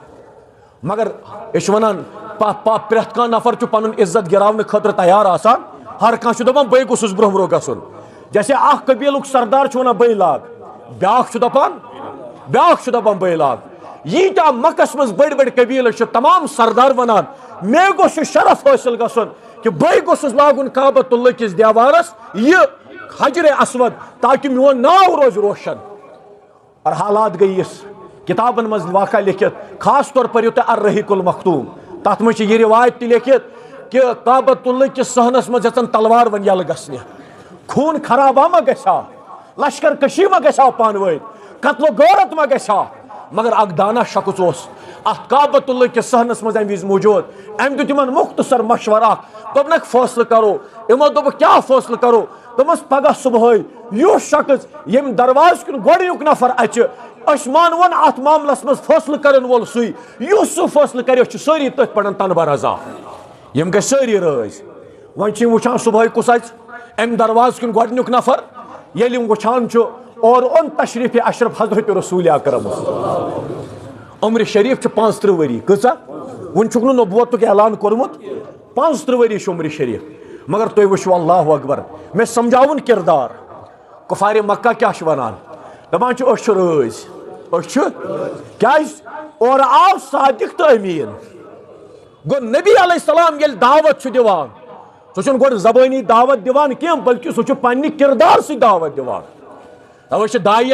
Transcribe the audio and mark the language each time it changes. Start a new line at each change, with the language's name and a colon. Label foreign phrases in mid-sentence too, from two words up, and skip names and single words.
Kashmiri: مگر أسۍ چھِ ونان پرٛٮ۪تھ کانٛہہ نفر چھُ پنُن عزت گراونہٕ خٲطرٕ تیار آسان ہر کانٛہہ چھُ دپان بے گوٚژھُس برونٛہہ برونٛہہ گژھُن جیسے اکھ قبیٖلُک سردار چھُ ونان بے لاگ بیٛاکھ چھُ دپان بے لاگ ییٖتیاہ مکس منٛز بٔڑۍ بٔڑۍ قبیٖلہٕ چھِ تمام سردار ونان مے گوٚژھ یہِ شرف حٲصِل گژھُن کہ بے گوٚژھُس لاگُن کعبۃ اللہ کِس دیوارس یہِ حجرِ اسود تاکہ میون ناو روزِ روشن اور حالات گئی اس کتابن مز واقع لکھت خاص طور پر یوتہ الرحیق المختوم تات مجھ یہ روایت تہ لکھت کہ کعبۃ اللہ کس صحنس مز یژن تلوار ون یل گژھنہ خون خرابہ ما گژھا لشکر کشی ما گژھا پان ورۍ قتل و غارت ما گژھا مگر اک دانا شخص اس ات کعبۃ اللہ کس صحنس مز امہ وز موجود ام دیت تمن مختصر مشورہ دوپنک فیصلہ کرو یمو دوپ کیا فیصلہ کرو دوپس پگہ صبح یس شخص یم درواز کن گۄڈنیُک نفر اچہِ أسۍ مانون ات معاملس مز فیصلہ کرن وول سُے یُس سُہ فیصلہ کرِ چھِ سٲری تٔتھۍ پٮ۪ٹھ تنبہ رضا یم گٔژھۍ سٲری رٲضۍ وۄنۍ چھِ یِم وٕچھان صبحٲے کُس اَژِ امہِ درواز کن گۄڈنیُک نفر ییٚلہِ یِم وٕچھان چھُ اور اون تشریف اشرف حضرت رسول اکرم عمر شریف چھُ 35 ؤری کۭژاہ وُنہِ چھُکھ نہٕ نبوتُک اعلان کوٚرمُت 35 ؤری چھُ عمر شریف مگر تُہۍ وٕچھِو
Arabic: اللہ اکبر
Kashmiri: مےٚ سمجھاوُن کردار کفارِ مکہ کیٛاہ چھِ وَنان دپان چھِ أسۍ چھِ رٲضۍ أسۍ چھِ کیٛازِ اورٕ آو صادق تہٕ أمیٖن گوٚو نبی
Arabic: علیہ السلام
Kashmiri: ییٚلہِ دعوت چھُ دِوان سُہ چھُنہٕ گۄڈٕ زبٲنی دعوت دِوان کینٛہہ بلکہِ سُہ چھُ پننہِ کردار سۭتۍ دعوت دِوان توے چھِ داعین